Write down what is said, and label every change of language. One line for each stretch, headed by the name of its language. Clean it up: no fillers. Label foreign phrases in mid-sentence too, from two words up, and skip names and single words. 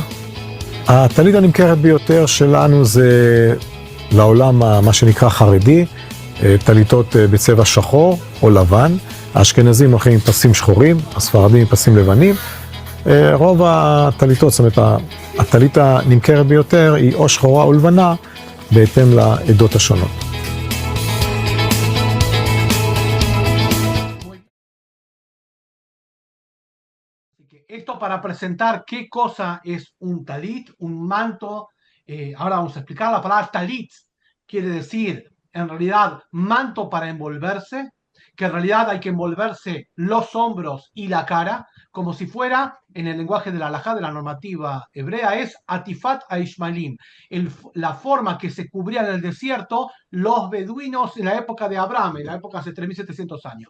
Hebrew: הטלית הנמכרת ביותר שלנו זה לעולם מה שנקרא חרדי, טליתות בצבע שחור או לבן. האשכנזים הולכים עם פסים שחורים, הספרדים עם פסים לבנים. רוב הטליתות, זאת אומרת, הטלית הנמכרת ביותר היא או שחורה או לבנה, בהתאם לעדות השונות.
Spanish: Esto para presentar qué cosa es un talit, un manto. Ahora vamos a explicar. La palabra talit quiere decir, en realidad, manto para envolverse, que en realidad hay que envolverse los hombros y la cara, como si fuera, en el lenguaje de la halajá, de la normativa hebrea, es
Hebrew: עטיפת הישמעאלים,
Spanish: la forma que se cubrían en el desierto los beduinos en la época de Abraham, en la época hace 3700 años.